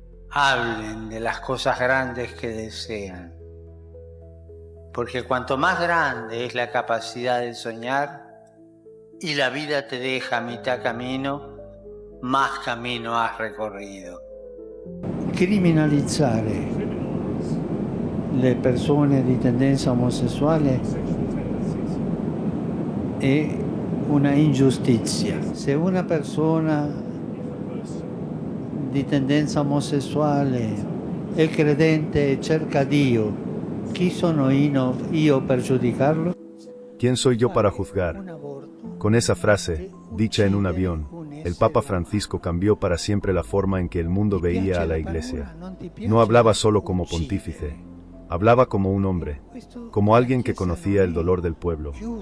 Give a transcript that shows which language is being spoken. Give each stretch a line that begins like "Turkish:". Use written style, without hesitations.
Spanish: Hablen de las cosas grandes que desean. Porque cuanto más grande es la capacidad de soñar y la vida te deja a mitad camino, más camino has recorrido.
Italian: Criminalizzare le persone di tendenza omosessuale è una ingiustizia. Se una persona di tendenza omosessuale è credente e cerca Dio, ¿chi sono io per giudicarlo?
Spanish: ¿Quién soy yo para juzgar? Con esa frase, dicha en un avión, el Papa Francisco cambió para siempre la forma en que el mundo veía a la Iglesia. No hablaba solo como pontífice, hablaba como un hombre, como alguien que conocía el dolor del pueblo.